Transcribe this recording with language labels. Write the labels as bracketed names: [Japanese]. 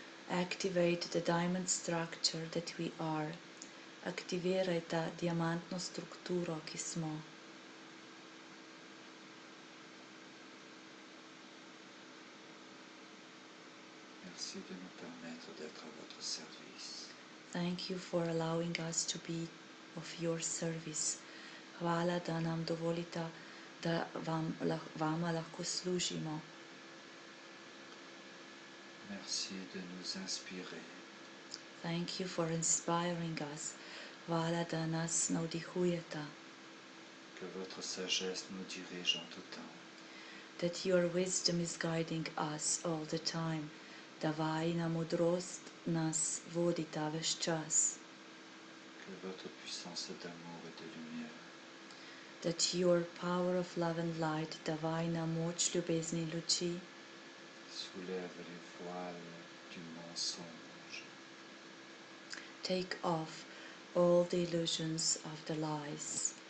[English] Activate the diamond structure that we are. [Slovenian] Aktivirajte diamantno strukturo, ki smo. [French] Merci de nous permettre d'être à votre service. [English] Thank you for allowing us to be of your service. [Slovenian] Hvala, da nam dovolite, da vama lahko služimo. [French] Merci de nous inspirer. [English] Thank you for inspiring us. [Slovenian] Hvala, da nas navdihujete. [French] Que votre sagesse nous dirige en tout temps. [English] That your wisdom is guiding us all the time. [Slovenian] Da vajina modrost nas vodita ves čas. [French] Que votre puissance d'amour et de lumière [English] That your power of love and light, [Slovenian] da vajina moč ljubezni in luči, [French] soulève les voiles du mensonge. [English] take off all the illusions of the lies.